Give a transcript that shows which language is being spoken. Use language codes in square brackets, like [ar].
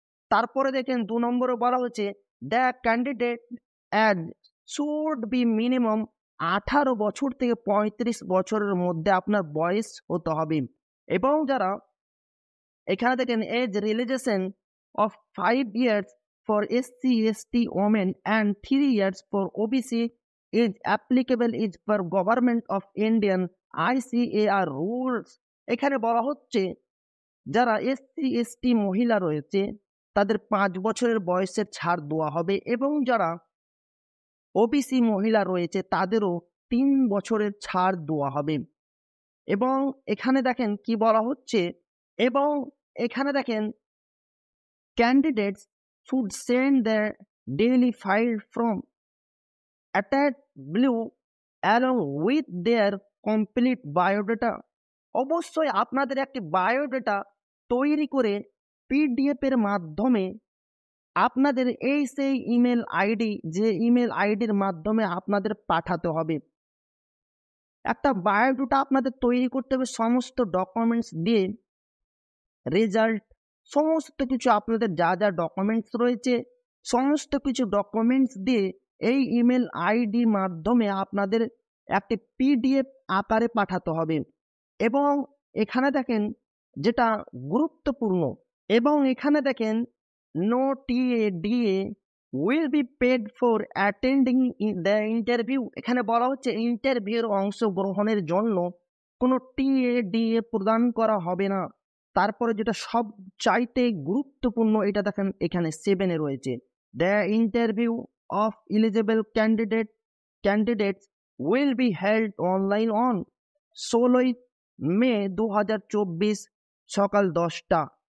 [bn] তারপরে দেখেন 2 নম্বরে বলা হচ্ছে [en] the candidate as should be minimum [bn] 18 বছর থেকে 35 বছরের মধ্যে আপনার বয়স হতে হবে এবং যারা এখানে দেখেন [en] Age relaxation of 5 years for SC ST women and 3 years for OBC is applicable is per Government of Indian ICAR rules। [bn] এখানে বলা হচ্ছে যারা SC ST মহিলা রয়েছে তাদের 5 বছরের বয়সের ছাড় দেওয়া হবে এবং যারা OBC মহিলা রয়েছে তাদেরও 3 বছরের ছাড় দেওয়া হবে। এবং এখানে দেখেন কি বলা হচ্ছে, এবং এখানে দেখেন [en] candidates should send their daily file from attached below along with their complete biodata। [bn] অবশ্যই আপনাদের একটি বায়োডাটা তৈরি করে PDF এর মাধ্যমে আপনাদের এই সেই ইমেল আইডি, যে ইমেল আইডির মাধ্যমে আপনাদের পাঠাতে হবে। একটা বায়োডাটা আপনাদের তৈরি করতে হবে সমস্ত ডকুমেন্টস দিয়ে, রেজাল্ট, সমস্ত কিছু আপনাদের যা যা ডকুমেন্টস রয়েছে সমস্ত কিছু ডকুমেন্টস দিয়ে এই ইমেল আইডি মাধ্যমে আপনাদের একটি PDF আকারে পাঠাতে হবে। এবং এখানে দেখেন যেটা গুরুত্বপূর্ণ, এবং এখানে দেখেন [en] no TA will be paid for attending the interview। [bn] এখানে বলা হচ্ছে ইন্টারভিউর অংশগ্রহণের জন্য কোনো TA প্রদান করা হবে না। তারপরে যেটা সব চাইতে গুরুত্বপূর্ণ, এটা দেখেন এখানে 7-এ রয়েছে, [en] the interview of eligible candidates will be held online on [bn] 16 মে 2024 সকাল 10টা।